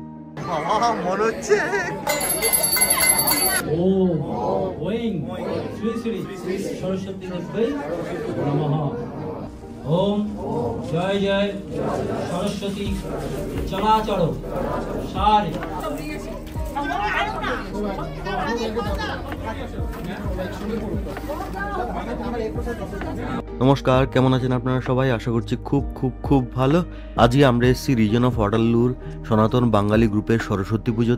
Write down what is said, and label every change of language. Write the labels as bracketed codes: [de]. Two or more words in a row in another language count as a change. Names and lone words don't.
[bn] বাবা মনে হচ্ছে [sa] ओम ओं श्री श्री सरस्वती देवी नमः। ओम जय जय सरस्वती चलाचलो सारे। [bn] নমস্কার, কেমন আছেন আপনারা সবাই? আশা করছি খুব খুব খুব ভালো। আজকে আমরা এসেছি রিজন অফ ওয়াটারলুর সনাতন বাঙালি গ্রুপের সরস্বতী পুজোতে।